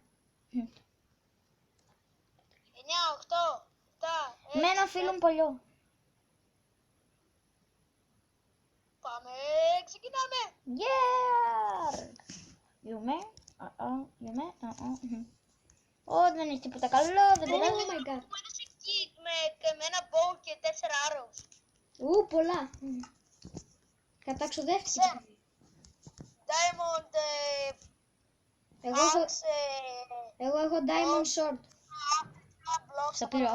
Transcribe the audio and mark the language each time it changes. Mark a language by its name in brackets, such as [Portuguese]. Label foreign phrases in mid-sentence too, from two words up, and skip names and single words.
[Greek] 9, 8, 7, 6. Με ένα φίλο μου παλιό. Πάμε, ξεκινάμε. [English] Yeah! [Greek] Δεν έχει τίποτα καλό, δεν πειράζει. [English] Oh my god. [Greek] Μου έδωσε kit με ένα bow και 4 arrows. Πολλά. Καταξοδεύτηκε. [English] Diamond, [Greek] Εγώ έχω [English] diamond sword. blocks, [Greek] Στα πήρα.